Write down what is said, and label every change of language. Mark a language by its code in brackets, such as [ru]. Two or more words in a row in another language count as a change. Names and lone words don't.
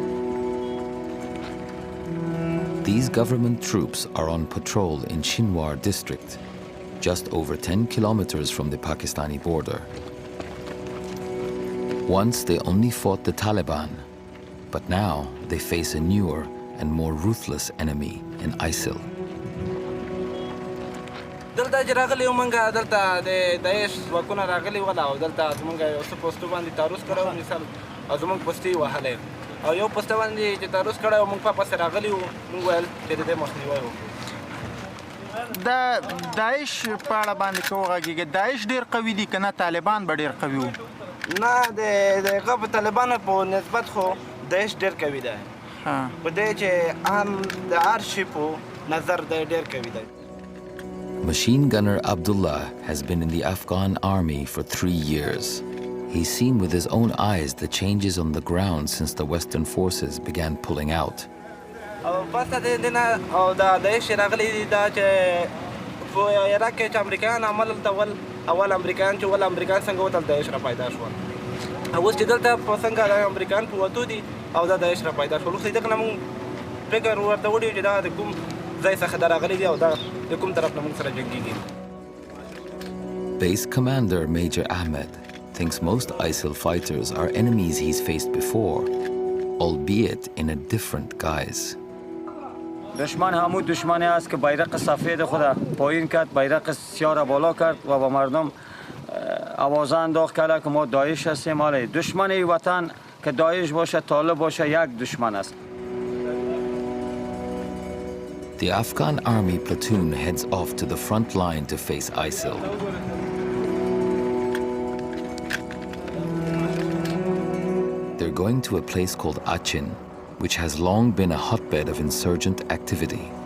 [en] These government troops are on patrol in Shinwar district, just over 10 kilometers from the Pakistani border. Once they only fought the Taliban, but now they face a newer and more ruthless enemy in ISIL. [ps] دلته چې راغلی وو موږ دلته د داعش ځواکونه راغلي ول او دلته زموږ یو څه پوسټو باندې تعرض کړی وو مثال او زموږ پوسټې یې وهلی او یو پوسټ باندې چې تعرض کړی وو موږ په پسې راغلي وو موږ ویل چې د دې مخنیوی وکړو. د داعش په اړه باندې که وغږېږې داعش ډېر قوي دي که نه طالبان به ډېر قوي وو؟ نه د هغه په طالبانو په نسبت خو داعش ډېر قوي دی په دې چې هم د هر شي په نظر دی ډېر قوي دی. [en] Machine gunner Abdullah has been in the Afghan army for 3 years. He's seen with his own eyes the changes on the ground since the Western forces began pulling out. [ps] پس د دې نه او د داعش راغلي دي دا چې په عراق کې چې امریکایان عمل دلته اول امریکایان چې ول امریکایان څنګه وتل داعش را پیدا شول اوس چې دلته په څنګه د امریکایان په وتو دي او دا داعش را پیدا شول خو دغه نه موږ فکر ورته وړي چې دا د کوم ځای څخه دا راغلي دي او دا د کوم طرف نه موږ سره جنګېږي. [en] Base commander Major Ahmed thinks most ISIL fighters are enemies he's faced before, albeit in a different guise. [fa] دشمن همون دشمنی است که بیرق سفید خود پایین کرد، بیرق سیاه را بالا کرد و با مردم آوازه انداخت کرد که ما داعش هستیم. حالا دشمن این وطن که داعش باشه طالب باشه یک دشمن است. [en] The Afghan army platoon heads off to the front line to face ISIL. They're going to a place called Achin, which has long been a hotbed of insurgent activity.